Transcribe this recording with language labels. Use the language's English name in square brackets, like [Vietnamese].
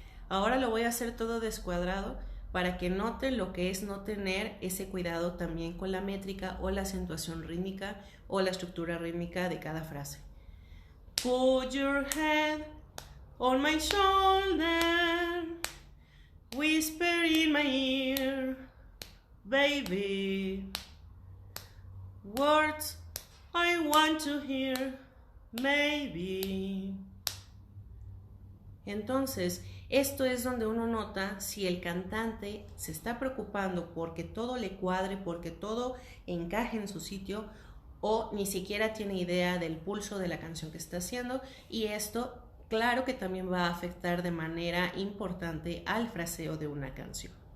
[Spanish] Ahora lo voy a hacer todo descuadrado para que noten lo que es no tener ese cuidado también con la métrica o la acentuación rítmica o la estructura rítmica de cada frase. [English] Put your head on my shoulder, whisper in my ear, baby. Words I want to hear, maybe. [Spanish] Entonces, esto es donde uno nota si el cantante se está preocupando porque todo le cuadre, porque todo encaje en su sitio o ni siquiera tiene idea del pulso de la canción que está haciendo y esto, claro que también va a afectar de manera importante al fraseo de una canción.